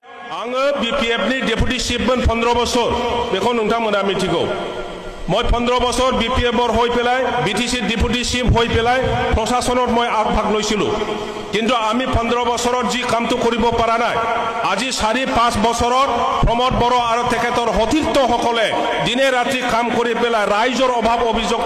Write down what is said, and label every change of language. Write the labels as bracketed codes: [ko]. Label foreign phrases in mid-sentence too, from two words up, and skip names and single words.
[brx] आङो बिपिएफनि डेपुटी चिफमोन 15 बोसोर बेखौ नोंथांमोना मिथिगौ [as] মই 15 বছর বিপিএফৰ হৈ পেলাই বিটিসি ডেপুটি চিফ হৈ পেলাই প্ৰশাসনত মই আগভাগ লৈছিলো কিন্তু আমি 15 বছৰত যি কামটো কৰিব পৰা নাই আজি 4-5 বছৰত প্ৰমোদ বড়ো আৰু তেখেতৰ সতীৰ্থ সকলে দিনে ৰাতি কাম কৰি পেলাই ৰাইজৰ অভাৱ অভিযোগটো